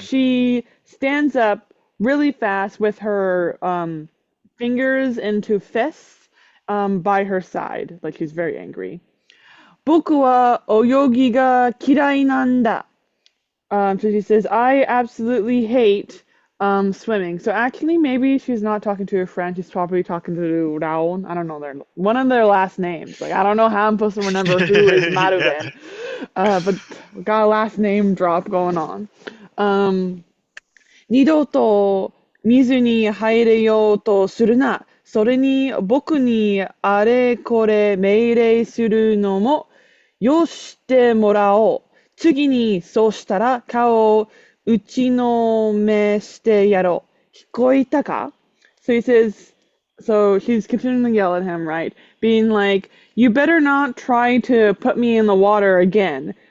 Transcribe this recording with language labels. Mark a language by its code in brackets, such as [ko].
[en] she stands up really fast with her fingers into fists by her side, like she's very angry. [ja] 僕は泳ぎが嫌いなんだ. [en] So she says, I absolutely hate swimming. So actually, maybe she's not talking to her friend. She's probably talking to Raul. I don't know one of their last names. Like I don't know how I'm supposed to remember who is Yeah. Maruven. But we got a last name drop going on. [ja] 二度と水に入れようとするな。それに僕にあれこれ命令するのもよしてもらおう。次にそうしたら顔を打ちのめしてやろう。聞こえたか? [en] So he says, so she's continuing to yell at him, right? Being like, "You better not try to put me in the water again.